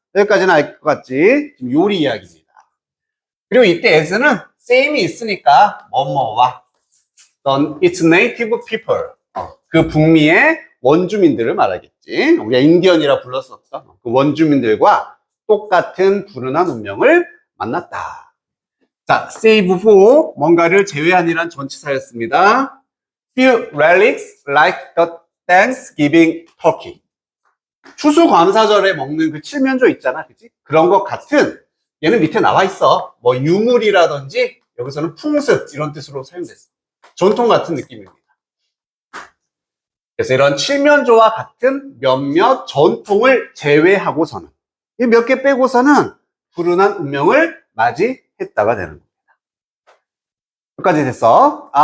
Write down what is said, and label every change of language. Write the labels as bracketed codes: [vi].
[ko] 여기까지는 알 것 같지? 지금 요리 이야기입니다. 그리고 이때 as는 same이 있으니까 뭐뭐와 [en] its native people, [ko] 그 북미의 원주민들을 말하겠지. 우리가 인디언이라 불렀었어. 그 원주민들과 똑같은 불운한 운명을 만났다. 자, save for 뭔가를 제외한이란 전치사였습니다. [en] Few relics like the Thanksgiving turkey. [ko] 추수감사절에 먹는 그 칠면조 있잖아, 그치? 그런 것 같은, 얘는 밑에 나와 있어. 뭐 유물이라든지 여기서는 풍습 이런 뜻으로 사용됐어. 전통 같은 느낌입니다. 그래서 이런 칠면조와 같은 몇몇 전통을 제외하고서는, 이 몇 개 빼고서는 불운한 운명을 맞이했다가 되는 겁니다. 여기까지 됐어.